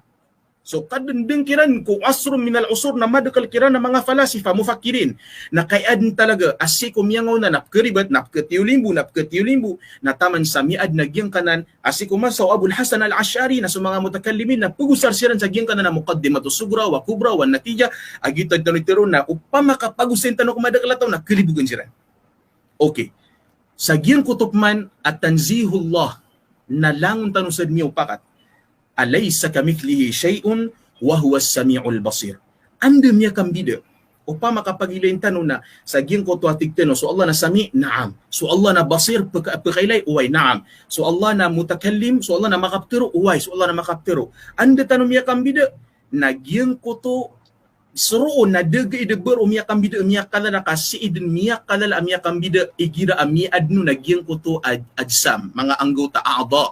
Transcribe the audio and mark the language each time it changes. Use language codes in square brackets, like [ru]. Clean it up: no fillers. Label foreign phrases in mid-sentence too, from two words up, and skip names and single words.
[mrw] So kadendeng kiran ko [ar] عصر من العصور [mrw] na madakal kiran na mga [ar] فلاسفة مفكرين [mrw] na kayad talaga asiko miyangaw na napkeribat napketiulimbu na taman sa miad na giyang kanan asiko masaw Abul Hasan al-Ash'ari na sa mga mutakallimin na pugusar siran sa giyang kanan na [ar] مقدمة الصغرى والكبرى والنتيجة [mrw] agitad tanitiro na upama kapagusin tanong kumadakal na kelibugan siran. Okay. Sa giyang kutupman at tanzihullah na langon tanong sa miyaw pakat [ar] ليس كمثله شيء وهو السميع البصير. [mrw] Anda miya kambida. Upama kapag ilayin tanong na sa giyang ko tuatig tano, so Allah na sami, naam. So Allah na basir, pagkailay, uway, naam. So Allah na mutakallim, so Allah na makaptiro, uway. So Allah na makaptiro. Anda tanong miya kambida, na giyang ko to suruon na daga ideber miya kambida, miya kalala kasiidin, miya kalala, miya kambida, igira, miya adno na giyang ko to adsam, mga anggota a'adha.